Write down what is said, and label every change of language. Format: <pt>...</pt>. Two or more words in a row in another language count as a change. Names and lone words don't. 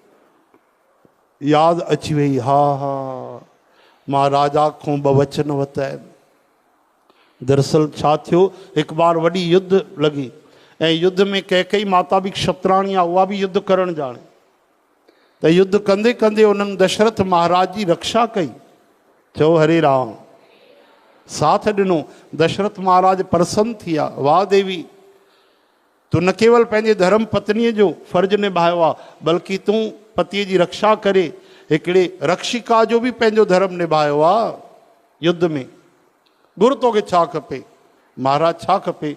<sd>यादि अची वई, हा हा मां राजा खां 2 वचन वरिता आहिनि। दरअसल छा थियो, हिकु बार वॾी युद्ध लॻी ऐं युद्ध में कैकई माता बि क्षत्राणी आहे, उहा बि युद्ध करणु ॼाणे। त युद्ध कंदे कंदे उन्हनि दशरथ महाराज जी रक्षा कई। चओ हरे राम, साथ ॾिनो। दशरथ महाराज प्रसन्न थी विया, वाह देवी तूं न केवल पंहिंजे धर्म पत्नीअ जो फर्ज़ु निभायो आहे, बल्कि तूं पतीअ जी रक्षा करे हिकिड़े रक्षिका जो बि पंहिंजो धर्म निभायो आहे युद्ध में। गुरु तोखे छा खपे? महाराज छा खपे?</sd>